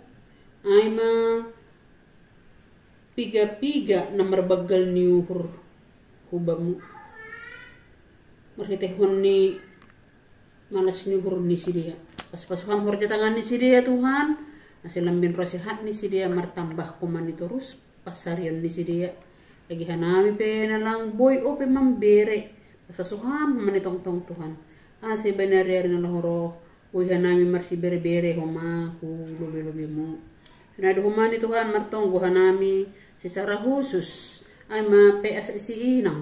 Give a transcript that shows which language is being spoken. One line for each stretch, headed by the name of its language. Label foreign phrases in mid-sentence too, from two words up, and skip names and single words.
Batak Simalungun: Aima piga-piga na marbagal ni uhur hubamu. Marhitehon ni malas ni uhur ni sidia. Pas-pasuhan horja tangan ni sidia Tuhan. Nasi lambin rasihat ni sidia martambah kuman itu terus pasarian ni si dia. Lagi hanami pe na lang boy o pe mambere. Pasuham manitong tong Tuhan. Si benari na lahoro. Boy hanami marsi bere-bere homa ku lobe-lobe mo. Sinado huma ni Tuhan martong hanami
Indonesian: secara khusus
Batak Simalungun: ay mapeas si inang.